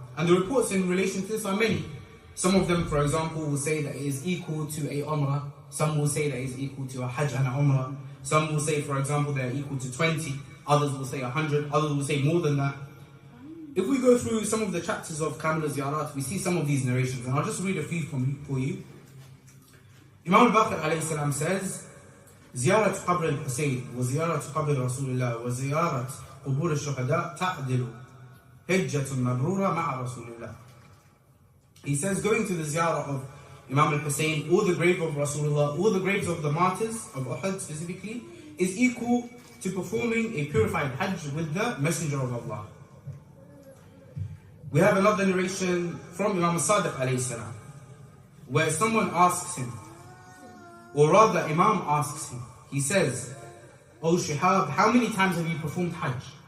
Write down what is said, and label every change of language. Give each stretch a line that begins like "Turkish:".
English: And the reports in relation to this are many. Some of them, for example, will say that it is equal to a Umrah. Some will say that it is equal to a Hajj and a Umrah. Some will say, for example, they are equal to 20. Others will say 100. Others will say more than that. If we go through some of the chapters of Kamil Ziyarat, we see some of these narrations. And I'll just read a few for you. Imam al-Baqir alayhi salam says,
Arabic: زيارة قبر الحسين وزيارة قبر رسول الله وزيارة قبور الشهداء تعدل حجة مبرورة مع رسول الله.
English: He says, going to the ziyarah of Imam al-Husayn, or the grave of Rasulullah, or the graves of the martyrs of Uhud specifically, is equal to performing a purified Hajj with the Messenger of Allah. We have another narration from Imam al-Sadiq alayhi salam, where someone asks him, or rather Imam asks him, he says, "O Shihab, how many times have you performed Hajj?"